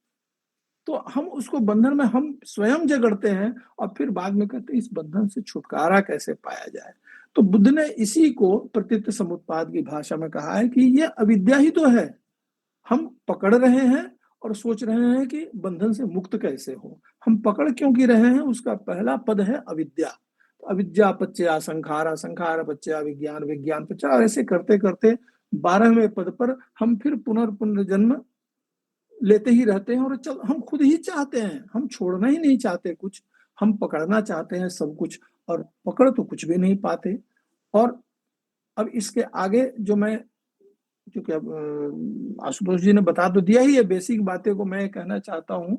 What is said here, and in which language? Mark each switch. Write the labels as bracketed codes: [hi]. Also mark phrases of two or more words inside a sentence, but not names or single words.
[hi] तो हम उसको बंधन में हम स्वयं जगड़ते हैं, और फिर बाद में कहते हैं इस बंधन से छुटकारा कैसे पाया जाए। तो बुद्ध ने इसी को प्रतीत समुत्पाद की भाषा में कहा है कि ये अविद्या ही तो है, हम पकड़ रहे हैं और सोच रहे हैं कि बंधन से मुक्त कैसे हो। हम पकड़ क्यों की रहे हैं, उसका पहला पद है अविद्या। [pi] तो अविद्या पच्चया संखारा, संखार पच्चया विज्ञान, विज्ञान पच्चया, [hi] ऐसे करते करते 12वें पद पर हम फिर पुनर्जन्म लेते ही रहते हैं। और चल, हम खुद ही चाहते हैं, हम छोड़ना ही नहीं चाहते कुछ, हम पकड़ना चाहते हैं सब कुछ, और पकड़ तो कुछ भी नहीं पाते। और अब इसके आगे जो मैं, क्योंकि अब आशुतोष जी ने बता तो दिया ही है, बेसिक बातें को मैं कहना चाहता हूँ।